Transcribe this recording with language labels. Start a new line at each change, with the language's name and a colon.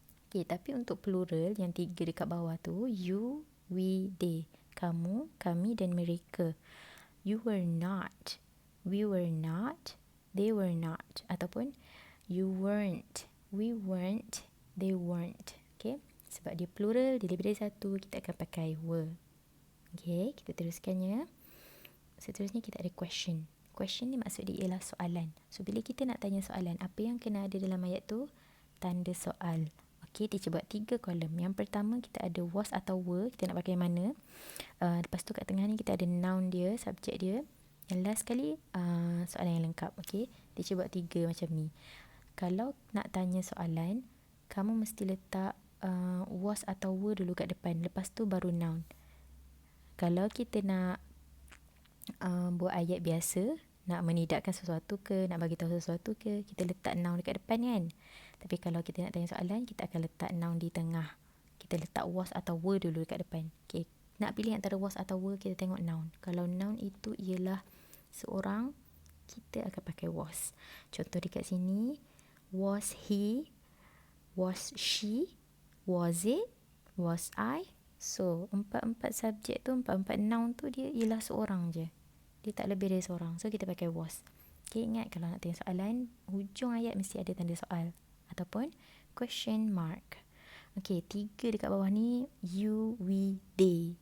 Malay: Okay, tapi untuk plural yang tiga dekat bawah tu, you, we, they. Kamu, kami dan mereka.
English: You were not, we were not, they were not.
Malay: Ataupun
English: you weren't, we weren't, they weren't.
Malay: Okay, sebab dia plural, dia lebih dari satu, kita akan pakai were. Okay, kita teruskannya. Seterusnya kita ada question. Question ni maksud dia ialah soalan. So bila kita nak tanya soalan, apa yang kena ada dalam ayat tu? Tanda soal. Okey, teacher buat 3 kolom. Yang pertama kita ada was atau were. Kita nak pakai mana? Lepas tu kat tengah ni kita ada noun dia, subjek dia. Yang last sekali soalan yang lengkap. Okey, teacher buat 3 macam ni. Kalau nak tanya soalan, kamu mesti letak was atau were dulu kat depan. Lepas tu baru noun. Kalau kita nak buat ayat biasa, nak menidakkan sesuatu ke, nak bagi tahu sesuatu ke, kita letak noun dekat depan kan. Tapi kalau kita nak tanya soalan, kita akan letak noun di tengah. Kita letak was atau were dulu dekat depan. Okay. Nak pilih antara was atau were, kita tengok noun. Kalau noun itu ialah seorang, kita akan pakai was. Contoh dekat sini,
English: was he, was she, was it, was I.
Malay: So, empat-empat subjek tu, empat-empat noun tu dia ialah seorang je. Dia tak lebih dari seorang. So, kita pakai was. Okay, ingat kalau nak tanya soalan, hujung ayat mesti ada tanda soal. Ataupun question mark. Okay, 3 dekat bawah ni you, we, they.